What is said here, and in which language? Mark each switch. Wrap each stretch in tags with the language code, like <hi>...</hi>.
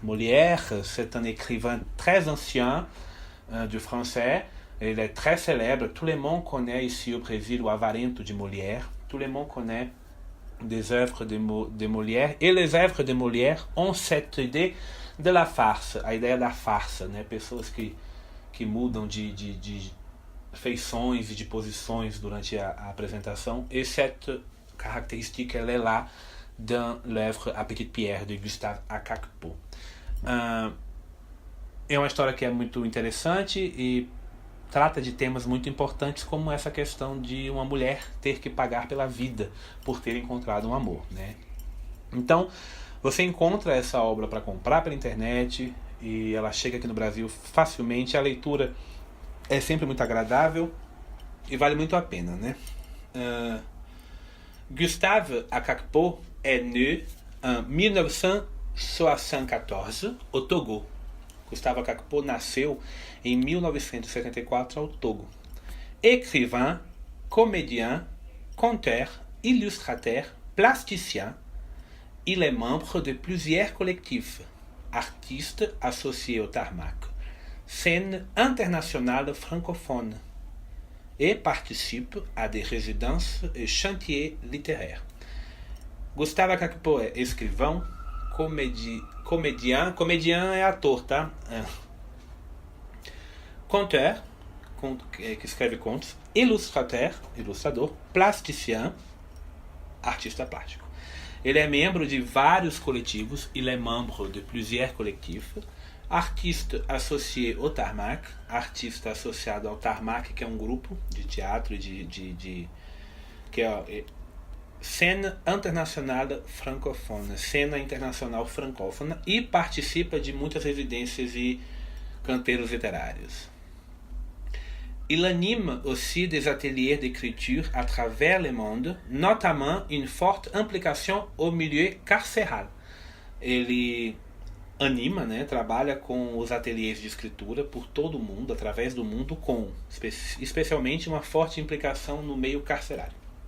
<fr>Molière, c'est un écrivain très ancien du français. Il est très célèbre. Tout le monde connaît ici au Brésil o Avarento de Molière. Tout le monde connaît des œuvres de Molière. Et les œuvres de Molière ont cette idée de la farce,</fr> <pt>a ideia da farsa, né? Pessoas que mudam de feições e de posições durante a apresentação.</pt> <fr>E cette caractéristique, elle est là dans l'œuvre A Petite Pierre de Gustave Akakpo.</fr> <pt>É uma história que é muito interessante e trata de temas muito importantes, como essa questão de uma mulher ter que pagar pela vida por ter encontrado um amor, né? Então, você encontra essa obra para comprar pela internet e ela chega aqui no Brasil facilmente. A leitura é sempre muito agradável e vale muito a pena, né?</pt> <fr>Gustave Akakpo est né en 1974 au Togo.</fr> <pt>Gustave Kakpo nasceu em 1974 ao Togo.</pt> <fr>Écrivain, comédien, conteur, illustrateur, plasticien, il est membre de plusieurs collectifs, artiste associé au Tarmac, scène internationale francophone, et participe à des résidences et chantiers littéraires.</fr> <pt>Gustave Kakpo é escrivão, comedian é ator, tá? Conteur, que escreve contos, ilustrador, plasticien, artista plástico. Ele é membro de vários coletivos,</pt> <fr>il est membre de plusieurs collectifs, artiste associé au Tarmac,</fr> <pt>artista associado ao Tarmac, que é um grupo de teatro, que é Scène Internationale Francophone, Cena Internacional Francófona, e participa de muitas residências e canteiros literários.</pt> <fr>Il anime aussi des ateliers d'écriture à travers le monde, notamment une forte implication au milieu carcéral.</fr> <pt>Ele anima, trabalha com os ateliês de escritura por todo o mundo, através do mundo, com especialmente uma forte implicação no meio carcerário.</pt>